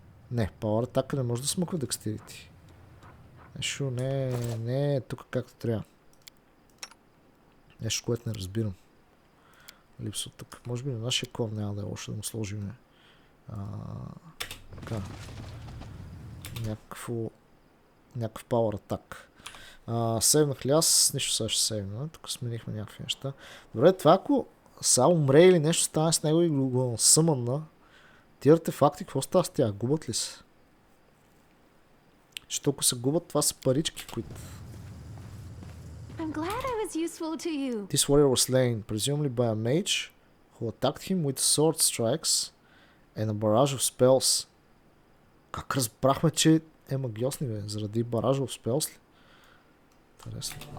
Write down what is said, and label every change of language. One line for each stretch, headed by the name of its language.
Bulgarian: Не, Power Attack не може да смъква декстерити. Нещо не е тук както трябва. Нещо, което не разбирам. Липсва тук. Може би на нашия клон няма да е лошо да му сложим. Така. Някакъв Power Attack. Сейвнах ли аз? Нищо сега ще сейвна. Тук сменихме някакви неща. Добре, това ако са умре или нещо стане с него и го съмънна, тия артефакти, какво става с тях? Губят ли се? Защото ако се губят, това са парички, които...
English: I'm glad I was useful to you. This warrior was slain, presumably by a mage, who attacked him with sword strikes and a barrage of spells.
Bulgarian: Как разбрахме, че е магиосни, бе? Заради баража
English: of spells
Bulgarian: ли? Интересно.